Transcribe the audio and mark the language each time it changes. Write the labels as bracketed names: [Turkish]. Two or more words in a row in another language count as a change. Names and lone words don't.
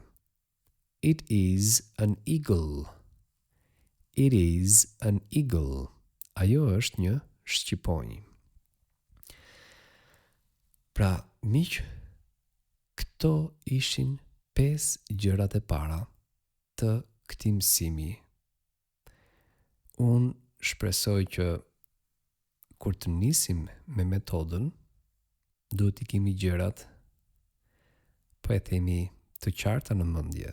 [English] It is an eagle. It is an eagle. [Albanian] Ajo është një shqiponjë. Pra, miq, këto ishin 5 gjërat e para të këtij mësimi. Unë shpresoj që kur të nisim me metodën, duhet i kemi gjërat, po e themi të qarta në mendje.